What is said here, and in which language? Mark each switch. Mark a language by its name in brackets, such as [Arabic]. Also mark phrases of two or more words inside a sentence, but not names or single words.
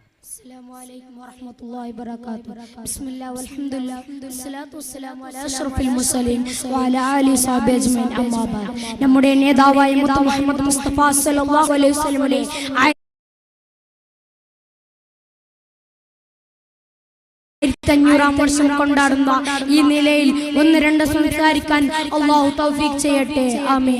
[Arabic] السلام عليكم ورحمة الله وبركاته. بسم الله والحمد لله والصلاة والسلام على أشرف المرسلين وعلى آله وصحبه أجمعين. أما بعد. [Malayalam] നമ്മുടെ നേതാവായ മുഹമ്മദ് മുസ്തഫ [Arabic] صلى الله عليه وسلم [Malayalam] 500-ാം വർഷം കൊണ്ടാടുന്ന ഈ നിലയിൽ ഒന്ന് രണ്ട് സംസാരിക്കാൻ അല്ലാഹു തൗഫീഖ് ചെയ്യട്ടെ. ആമീൻ.